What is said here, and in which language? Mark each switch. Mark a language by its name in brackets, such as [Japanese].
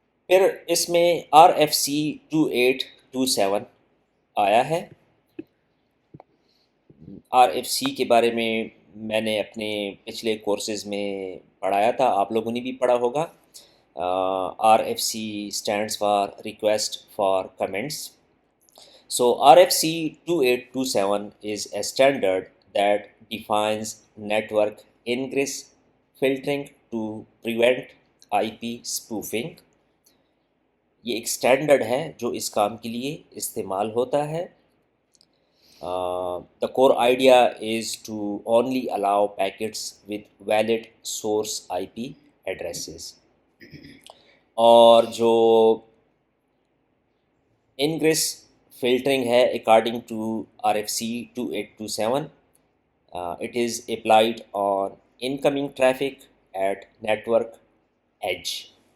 [Hindi] फिर इसमें RFC 2827 आया है. RFC के बारे में मैंने अपने पिछले कोर्सेज में पढ़ाया था, आप लोगों ने भी पढ़ा होगा. [English] RFC stands for request for comments. So RFC 2827 is a standard that defines network ingress filtering to prevent IP spoofing. [Hindi] ये एक स्टैंडर्ड है जो इस काम के लिए इस्तेमाल होता है. [English] The core idea is to only allow packets with valid source IP addresses. [Hindi] और जो [English] ingress filtering है according to RFC 2827, it is applied on incoming traffic at network edge.